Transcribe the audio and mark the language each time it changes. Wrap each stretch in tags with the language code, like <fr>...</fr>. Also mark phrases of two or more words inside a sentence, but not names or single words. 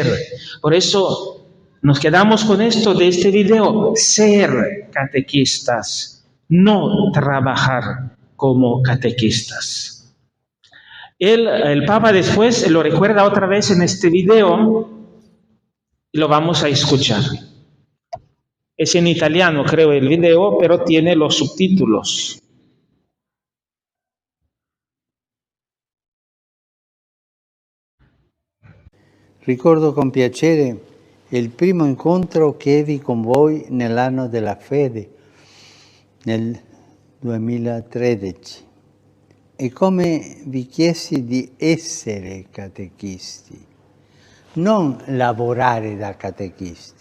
<es>Por eso nos quedamos con esto de este video: ser catequistas, no trabajar como catequistas. El Papa después lo recuerda otra vez en este video. Lo vamos a escuchar. Es en italiano, creo, el video, pero tiene los subtítulos.</es> <it>Ricordo con piacere il primo incontro che ebbi con voi nell'anno della fede, nel 2013, e come vi chiesi di essere catechisti, non lavorare da catechisti.</it>